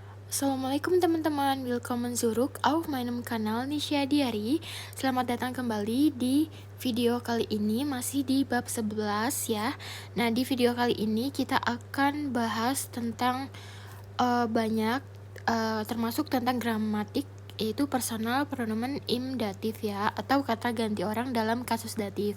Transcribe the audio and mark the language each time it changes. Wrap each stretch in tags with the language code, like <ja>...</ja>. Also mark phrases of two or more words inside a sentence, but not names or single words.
<id>Assalamualaikum teman-teman,</id> <de>willkommen zurück auf meinem Kanal Nisha Diary.</de> <id>Selamat datang kembali di video kali ini masih di bab 11 ya. Nah, di video kali ini kita akan bahas tentang banyak termasuk tentang gramatik, yaitu</id> <de>personal pronomen im datif</de> <id>ya, atau kata ganti orang dalam kasus datif.</id>